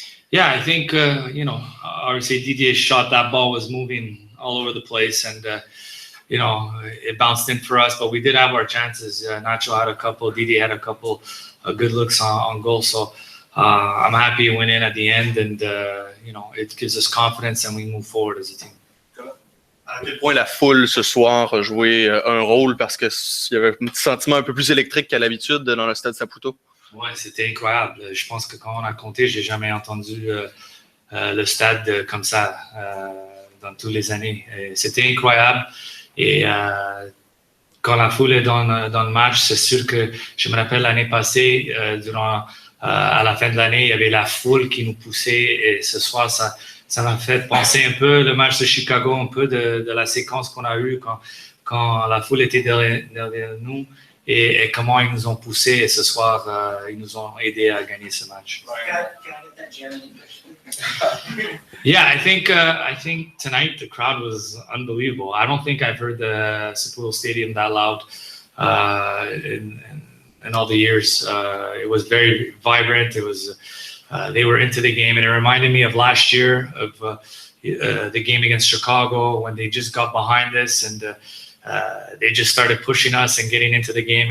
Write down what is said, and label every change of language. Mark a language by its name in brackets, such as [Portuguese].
[English] Yeah, I think, obviously Didier's shot, that ball was moving all over the place, and, it bounced in for us, but we did have our chances. Nacho had a couple, Didier had a couple good looks on goal, so I'm happy we went in at the end, and, it gives us confidence, and we move forward as a team. [French] À quel point la foule ce soir a joué un rôle parce qu'il y avait un petit sentiment un peu plus électrique qu'à l'habitude dans le stade Saputo? Ouais, c'était incroyable. Je pense que quand on a compté, j'ai jamais entendu le stade comme ça dans toutes les années. C'était incroyable. Et quand la foule est dans le match, c'est sûr que je me rappelle l'année passée, à la fin de l'année, il y avait la foule qui nous poussait. Et ce soir, ça m'a fait penser un peu le match de Chicago, un peu de la séquence qu'on a eue quand la foule était derrière nous et comment ils nous ont poussés. Et ce soir, ils nous ont aidés à gagner ce match. [English] Yeah, I think tonight the crowd was unbelievable. I don't think I've heard the Saputo Stadium that loud in all the years. It was very vibrant. It was. They were into the game, and it reminded me of last year of the game against Chicago when they just got behind us and they just started pushing us and getting into the game.